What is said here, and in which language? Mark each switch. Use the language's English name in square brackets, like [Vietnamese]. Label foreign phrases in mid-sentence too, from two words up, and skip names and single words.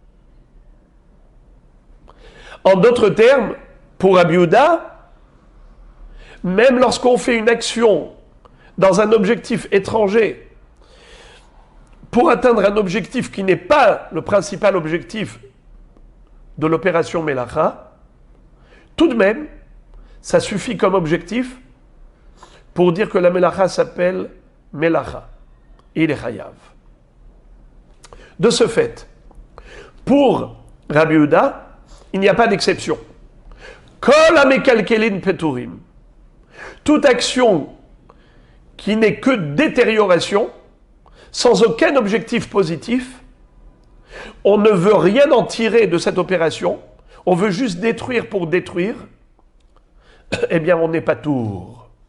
[French] En d'autres termes, pour Rabbi Yehuda, même lorsqu'on fait une action dans un objectif étranger pour atteindre un objectif qui n'est pas le principal objectif de l'opération mélacha, tout de même, ça suffit comme objectif pour dire que la mélacha s'appelle mélacha. Il est chayav. De ce fait, pour Rabbi Yehuda, il n'y a pas d'exception. [Hebrew] כל המקלקלין פטורין. [French] Toute action qui n'est que détérioration, sans aucun objectif positif, on ne veut rien en tirer de cette opération, on veut juste détruire pour détruire, eh bien on n'est pas tour.